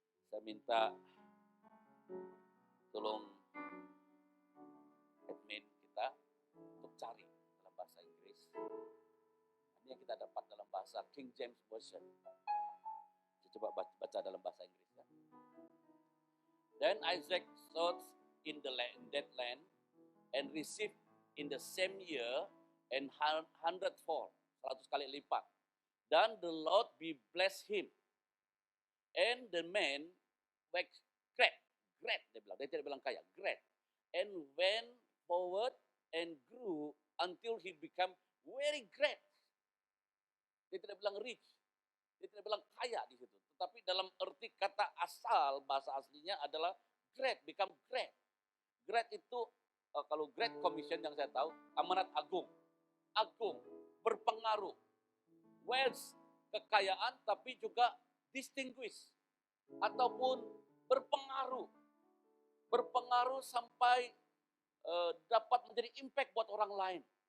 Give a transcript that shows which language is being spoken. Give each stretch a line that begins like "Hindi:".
Indonesian: Saya minta tolong admin kita untuk cari dalam bahasa Inggris. Ini yang kita dapat dalam bahasa King James Version. Saya coba baca dalam bahasa Inggris. Ya.
English: Then Isaac sowed in that land and received in the same year and 100-fold.
Indonesian: 100 kali lipat.
English: Dan the Lord be bless him. And the man waxed great,
Indonesian: dia bilang. Dia tidak bilang kaya,
English: great. And went forward and grew until he became very great.
Indonesian: Dia tidak bilang rich. Dia tidak bilang kaya di situ. Tetapi dalam arti kata asal, bahasa aslinya adalah
English: great, become great.
Indonesian: Great itu, kalau Great Commission yang saya tahu, amanat agung. Agung. Berpengaruh, wealth, kekayaan, tapi juga distinguish, ataupun berpengaruh sampai dapat menjadi impact buat orang lain.